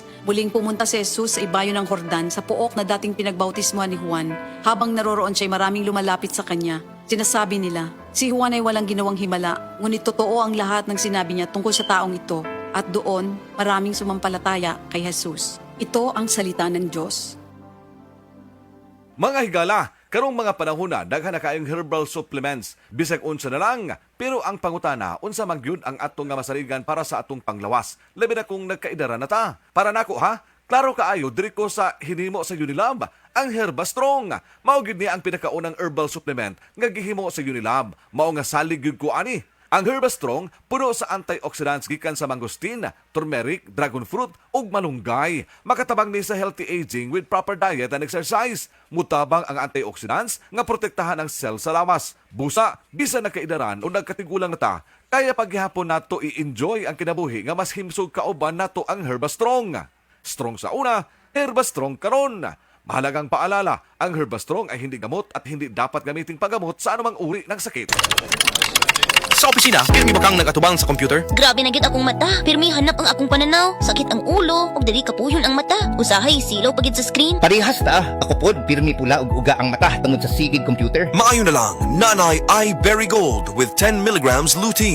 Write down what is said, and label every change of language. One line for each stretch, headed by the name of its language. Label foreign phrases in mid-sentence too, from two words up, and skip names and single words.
Filipino: Muling pumunta si Jesus sa ibayo ng Jordan sa puok na dating pinagbautismuhan ni Juan. Habang naroroon siya'y maraming lumalapit sa kanya. Sinasabi nila, si Juan ay walang ginawang himala, ngunit totoo ang lahat ng sinabi niya tungkol sa taong ito. At doon, maraming sumampalataya kay Jesus. Ito ang salita ng Diyos.
Cebuano: Mga higala, karong mga panahon na daghan na kayong
English: herbal supplements.
Cebuano: Bisag unsa na lang, pero ang pangutana, unsa man gyud ang atong nga masaligan para sa atong panglawas. Labi na kung nagkaidara na ta. Para nako ha, Klaro kaayo diri ko sa hinimo sa Unilab ang Herbastrong. Mao gid niya ang pinakaunang
English: herbal supplement
Cebuano: nga gihimo sa Unilab. Mao nga salig gyud ko ani. Ang Herbastrong puno sa antioxidants gikan sa mangosteen, turmeric,
English: dragon fruit
Cebuano: ug malunggay. Makatabang ni sa
English: healthy aging with proper diet and exercise.
Cebuano: Mutabang ang antioxidants nga protektahan ang cell sa lawas. Busa, bisan nakaidaran o nagkatigulang na ta, kaya paghihapon nato i-enjoy ang kinabuhi nga mas himsog kauban nato ang Herbastrong. Strong sa una, Herbastrong karon.
Filipino: Mahalagang paalala, ang Herbastrong ay hindi gamot at hindi dapat gamiting paggamot sa anumang uri ng sakit.
Cebuano: Sa opisina, pirmi ba kang nagatubang sa computer? Grabe na gyud akong mata. Pirmi hanap ang akong pananaw. Sakit ang ulo, ug dili kapuyon ang mata. Usahay silaw pagid sa screen. Parehas ta. Ako pod, pirmi pula ug uga ang mata tungod sa sigid computer. Maayo na lang, Nanay iBerry Gold with 10
English: milligrams lutein.